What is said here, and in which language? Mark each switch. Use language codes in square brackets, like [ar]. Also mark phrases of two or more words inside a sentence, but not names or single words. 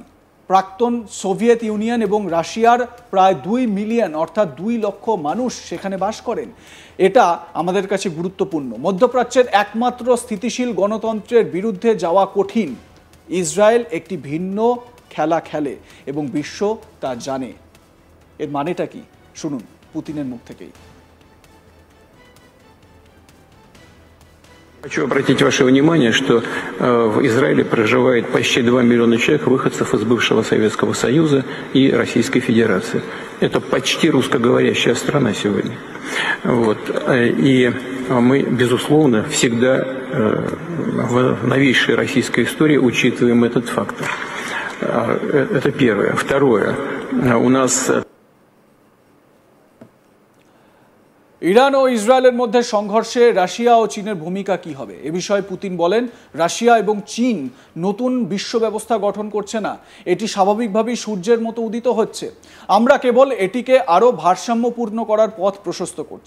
[bn] প্রাক্তন সোভিয়েত ইউনিয়ন এবং রাশিয়ার প্রায় 2 মিলিয়ন অর্থাৎ 2 লক্ষ মানুষ সেখানে বাস করেন। এটা আমাদের কাছে গুরুত্বপূর্ণ। মধ্যপ্রাচ্যের একমাত্র স্থিতিশীল গণতন্ত্রের বিরুদ্ধে যাওয়া কঠিন। ইসরায়েল একটি ভিন্ন খেলা খেলে এবং বিশ্ব তা জানে। এর মানেটা কি শুনুন পুতিনের মুখ থেকেই। [ru] Хочу обратить ваше внимание, что в Израиле проживает почти 2 миллиона человек, выходцев из бывшего Советского Союза и Российской Федерации. Это почти русскоговорящая страна сегодня. Вот. И мы, безусловно, всегда в новейшей российской истории учитываем этот фактор. Это первое. Второе. У нас... [bn] ইরান ও ইসরায়েলের মধ্যে সংঘর্ষে রাশিয়া ও চীনের ভূমিকা কি হবে এ বিষয়ে পুতিন বলেন, রাশিয়া এবং চীন নতুন বিশ্ব ব্যবস্থা গঠন করছে না, এটি স্বাভাবিকভাবেই সূর্যের মতো উদিত হচ্ছে। আমরা কেবল এটিকে আরও ভারসাম্যপূর্ণ করার পথ প্রশস্ত করছি।